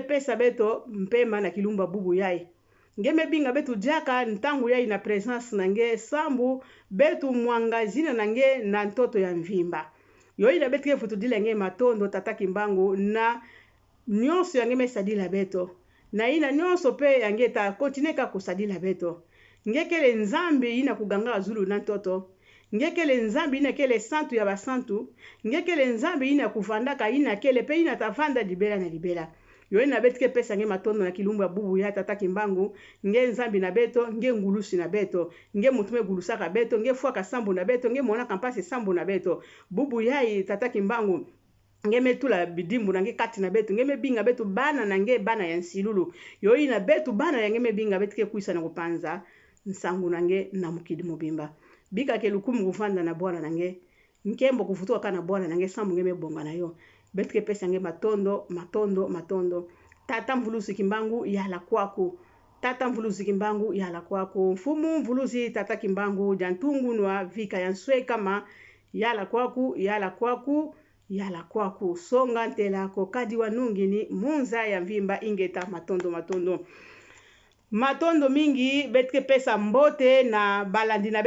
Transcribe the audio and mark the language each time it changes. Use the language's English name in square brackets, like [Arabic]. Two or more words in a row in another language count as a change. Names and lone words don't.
[Kituba (Democratic Republic of Congo)] pesa beto mpema na kilumba bubu yai nge mebinga betu jaka ntangu yai na presence na nge sambu betu mwangazina na nge na ntoto ya mvimba yoi na betike futu dila nge matondo tata kimbangu na nyonso yange mesadila beto na ina nyonso pe yange ta continue ka kusadila beto ngekele nzambi ina kuganga zulu na ntoto ngekele nzambi ina kele santu ya basantu ngekele nzambi ina kuvandaka ina kele pe ina tavanda libela na libela yo ina betike pesa nge matondo na kilumbu ya bubu ya tata kimbangu nge nzambi na beto nge ngulusi na beto nge mutume gulusaka beto nge fuaka sambu na beto nge mona kampase sambu na beto bubu yai tata kimbangu nge metula bidimbu na nge kati na betu nge mebinga betu bana na nge bana ya nsilulu yoi na betu bana ya nge mebinga betike kuisa na kupanza nsangu na nge na mukidi mubimba bika ke lukumu kufanda na bwana na nge nkembo kufutua kana bwana na nge sambu nge mebonga na yo betike pesa nge matondo tata mvuluzi kimbangu yala kwaku tata mvuluzi kimbangu yala kwaku mfumu mvuluzi tata kimbangu jantungu nwa vika ya nswe kama yala kwaku songa ntela kokadi wanungini munza ya mvimba ingeta matondo mingi betike pesa mbote na balandi na